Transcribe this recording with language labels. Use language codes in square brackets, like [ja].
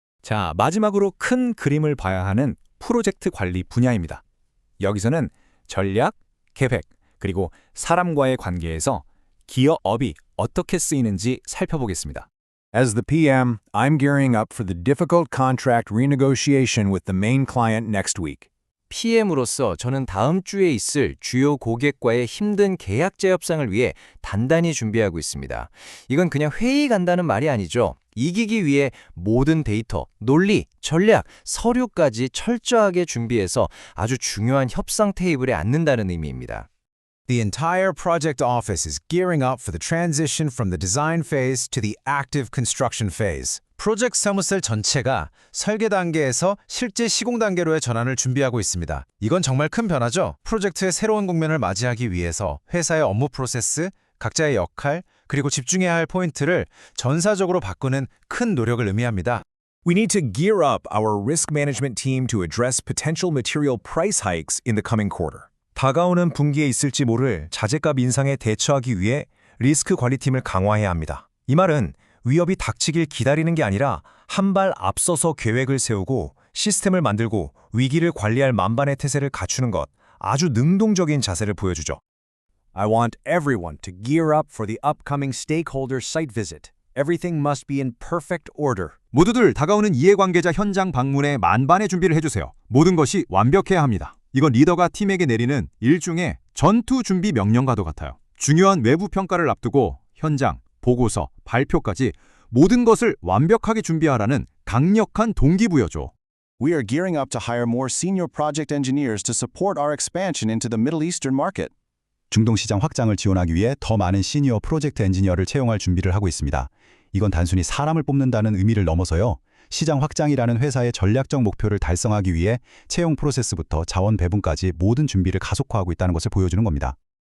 [ko] 자, 마지막으로 큰 그림을 봐야 하는 프로젝트 관리 분야입니다. 여기서는 전략, 계획, 그리고 사람과의 관계에서 기어업이 어떻게 쓰이는지 살펴보겠습니다. [en] As the PM, I'm gearing up for the difficult contract renegotiation with the main client next week. [ko] PM으로서 저는 다음 주에 있을 주요 고객과의 힘든 계약 재협상을 위해 단단히 준비하고 있습니다. 이건 그냥 회의 간다는 말이 아니죠. 이기기 위해 모든 데이터, 논리, 전략, 서류까지 철저하게 준비해서 아주 중요한 협상 테이블에 앉는다는 의미입니다. [en] The entire project office is gearing up for the transition from the design phase to the active construction phase. [ko] 프로젝트 사무실 전체가 설계 단계에서 실제 시공 단계로의 전환을 준비하고 있습니다. 이건 정말 큰 변화죠. 프로젝트의 새로운 국면을 맞이하기 위해서 회사의 업무 프로세스, 각자의 역할, 그리고 집중해야 할 포인트를 전사적으로 바꾸는 큰 노력을 의미합니다. [en] We need to gear up our risk management team to address potential material price hikes in the coming quarter. [ko] 다가오는 분기에 있을지 모를 자재값 인상에 대처하기 위해 리스크 관리팀을 강화해야 합니다. 이 말은 위협이 닥치길 기다리는 게 아니라 한 발 앞서서 계획을 세우고 시스템을 만들고 위기를 관리할 만반의 태세를 갖추는 것, 아주 능동적인 자세를 보여주죠. [en] I want everyone to gear up for the upcoming stakeholder site visit. Everything must be in perfect order. [ko] 모두들 다가오는 이해관계자 현장 방문에 만반의 준비를 해주세요. 모든 것이 완벽해야 합니다. 이건 리더가 팀에게 내리는 일종의 전투 준비 명령과도 같아요. 중요한 외부 평가를 앞두고 현장, 보고서, 발표까지 모든 것을 완벽하게 준비하라는 강력한 동기부여죠. [en] We are gearing up to hire more senior project engineers to support our expansion into the Middle Eastern market. [ko] 중동 시장 확장을 지원하기 위해 더 많은 시니어 프로젝트 엔지니어를 채용할 준비를 하고 있습니다. 이건 단순히 사람을 뽑는다는 의미를 넘어서요. 시장 확장이라는 회사의 전략적 목표를 달성하기 위해 채용 프로세스부터 자원 배분까지 모든 준비를 가속화하고 있다는 것을 보여주는 겁니다.